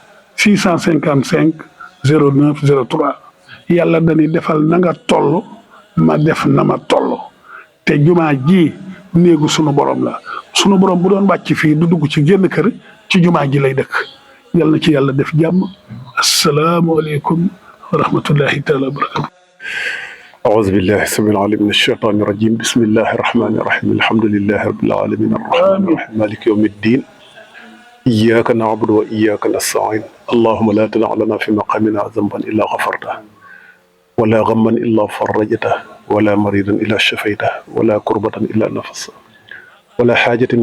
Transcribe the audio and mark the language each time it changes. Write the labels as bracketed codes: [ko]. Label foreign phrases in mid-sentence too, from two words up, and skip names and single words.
[wo] 655 09 03 yàlla dañuy defal na nga toll ma def na ma toll te jumaa ji néegu sunu borom la sunu borom bu doon wàcc fii du dugg ci génn kër ci jumaa ji lay dëkk yàlla na ci yàlla def jàmm [ar] السلام عليكم ورحمة الله تعالى وبركاته أعوذ بالله السميع العليم من الشيطان الرجيم بسم الله الرحمن الرحيم الحمد لله رب العالمين الرحمن الرحيم مالك يوم الدين إياك نعبد وإياك نستعين اللهم لا تدع لنا في مقامنا ذنبا إلا غفرته ولا غما إلا فرجته ولا مريضا إلا شفيته ولا كربة إلا نفسه ولا حاجة من